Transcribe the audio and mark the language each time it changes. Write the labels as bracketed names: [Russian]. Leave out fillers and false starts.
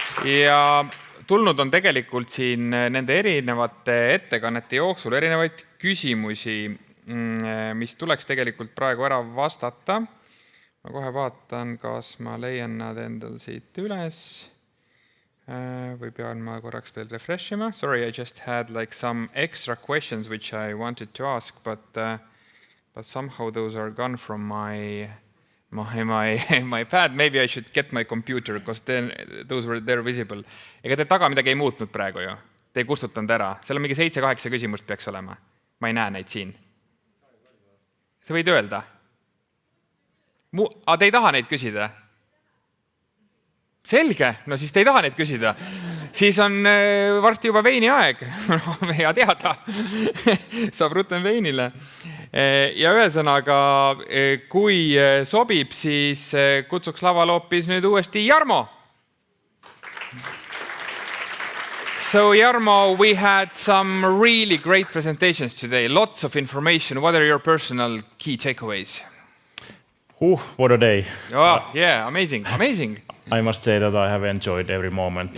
[Estonian] Ja tulnud on tegelikult siin nende erinevate ettekannete jooksul erinevaid küsimusi, mis tuleks tegelikult praegu ära vastata. Ma kohe vaatan, kas ma leian nad endal siit üles. Või pean ma korraks veel refreshima. [English] Sorry, I just had like some extra questions which I wanted to ask, but somehow those are gone from my pad. Maybe I should get my computer, because then those were there visible. [Estonian] Ega te taga midagi ei muutnud praegu ju. Te ei kustutanud ära. Seal on mingi 7-8 küsimust peaks olema. Ma ei näe neid siin. Sa võid öelda? Te ei taha neid küsida? Selge, no siis te ei taha neid küsida. Siis on varsti juba veini aeg. Hea teada. Saab rutem veinile. Ja ühesõnaga, kui sobib, siis kutsuks laval hoopis nüüd uuesti Jarmo. [English] So Jarmo, we had some really great presentations today. Lots of information. What are your personal key takeaways? What a day. Oh, yeah, amazing. I must say that I have enjoyed every moment.